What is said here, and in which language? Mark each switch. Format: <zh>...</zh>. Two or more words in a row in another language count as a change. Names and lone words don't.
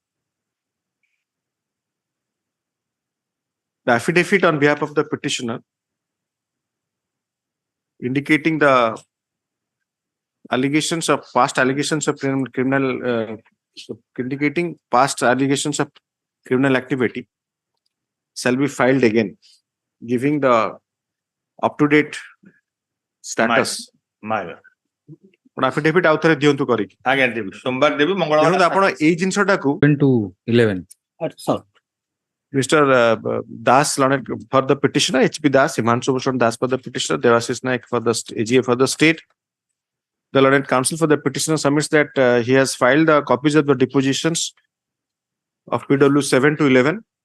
<en>The affidavit on behalf of the petitioner indicating the allegations of past allegations of criminal indicating past allegations of criminal activity shall be filed again, giving the up-to-date status. My lord. affidavit out there</en> <or>ଦିଅନ୍ତୁ କରିକି ଆଜ୍ଞା ଦେବି ସୋମବାର ଦେବି ମଙ୍ଗଳବାର ଆପଣ ଏଇ ଜିନିଷଟାକୁ 7-11</or> <en>Mr. Das for the petitioner, H.P. Das, Himanshu Bhushan Das for the petitioner, Devashish Naik for the AGA for the state. The learned counsel for the petitioner submits that he has filed copies of the depositions of PW 7-11.</en>